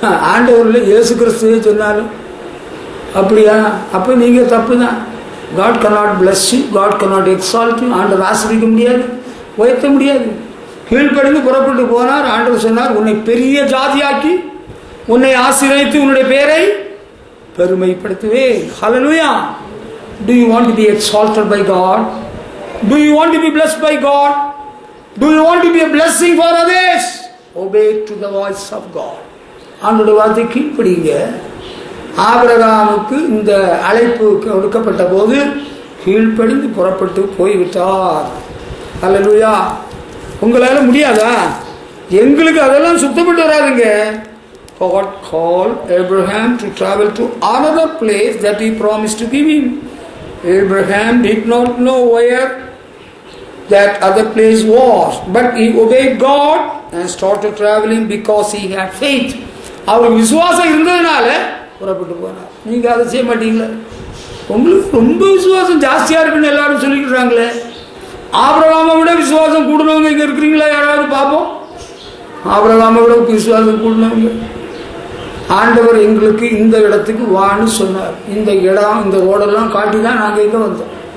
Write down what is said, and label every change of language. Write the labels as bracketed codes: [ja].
[ta] ஆண்டவர்ல இயேசு கிறிஸ்துவே சொன்னாலும் அப்படியா? அப்ப நீங்க தப்பு தான். [en] God cannot bless you, God cannot exalt you. [ta] ஆண்டவர் ஆசீர்வதிக்க முடியாது, உயர்த்த முடியாது. கீழ்ப்படிந்து புறப்பட்டு போனார். ஆண்டவர் சொன்னார், உன்னை பெரிய ஜாதியாக்கி உன்னை ஆசீர்வதித்து உன்னுடைய பெயரை பெருமைப்படுத்துவேன். ஹல்லேலூயா. [en] Do you want to be exalted by God? Do you want to be blessed by God? Do you want to be a blessing for others? Obey to the voice of God. [ta] ஆண்டவருடைய வார்த்தை கீழ்ப்படிங்க. ஆபிரகாமுக்கு இந்த அழைப்பு கொடுக்கப்பட்ட போது கீழ்ப்படிந்து புறப்பட்டு போய்விட்டார். அல்லேலூயா. உங்களால முடியாதா? எங்களுக்கு அதெல்லாம் சுத்தப்பட்டு வராதுங்க. [en] God called Abraham to travel to another place that he promised to give him. Abraham did not know where that other place was, but he obeyed God and started traveling because he had faith. [ta] அவருக்கு விசுவாசம் இருந்ததுனால புறப்பட்டு போனார். நீங்க அதை செய்ய மாட்டீங்களா? உங்களுக்கு ரொம்ப விசுவாசம் ஜாஸ்தியா இருக்குன்னு எல்லாரும் சொல்லிக்கிறாங்களே. ஆபிரகாமை விட விசுவாசம் கூடுனவங்க இங்க இருக்கிறீங்களா? யாராவது பார்ப்போம். ஆபிரகாமை விட விசுவாசம் கூடுனவங்க. ஆண்டவர் எங்களுக்கு இந்த இடத்துக்கு வான்னு சொன்னார். இந்த இடம், இந்த ரோடெல்லாம் காட்டி தான் நாங்கள் இங்கே வந்தோம்.